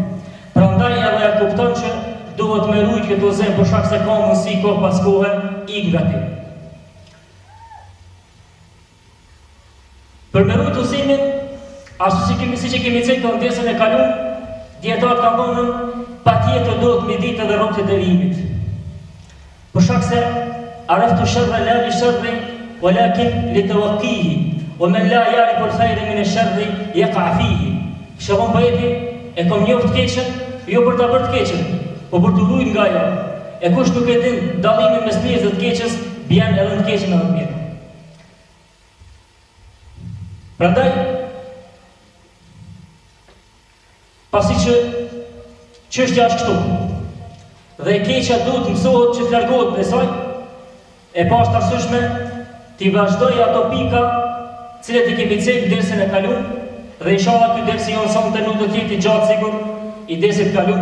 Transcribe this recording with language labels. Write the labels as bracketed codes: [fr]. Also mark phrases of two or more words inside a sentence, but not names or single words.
[sq] Prandaj edhe e kupton që duhet me rujt këtë udhëzim për shkak se ka mundësi kohë pas kohe ik nga ti. Për me rujt udhëzimin, ashtu siç e kemi thënë në ndesën e kaluar, dietarët kanë thënë patjetër duhet me ditë edhe rrugët e devijimit. Për shkak se [ar] عرفت الشر لا للشر ولكن لتوقيه ومن لا يعرف الخير من الشر يقع فيه. [sq] Shëron poeti, e kam njoft keqen, jo për ta bërë të keqen, po për të ruajtur nga ajo. E kush nuk e din dallimin mes mirës dhe të keqes, bjen edhe të keqen edhe të mirë. Prandaj, pasi që çështja është këtu, dhe e keqja duhet mësohet që të largohet prej saj, e pashtë arsyeshme t'i vazhdoj ato pika cilët i kemi cek dersën e kaluar dhe inshallah ky ders i jon sonte nuk do të jetë i gjatë sigur i dersit kaluar.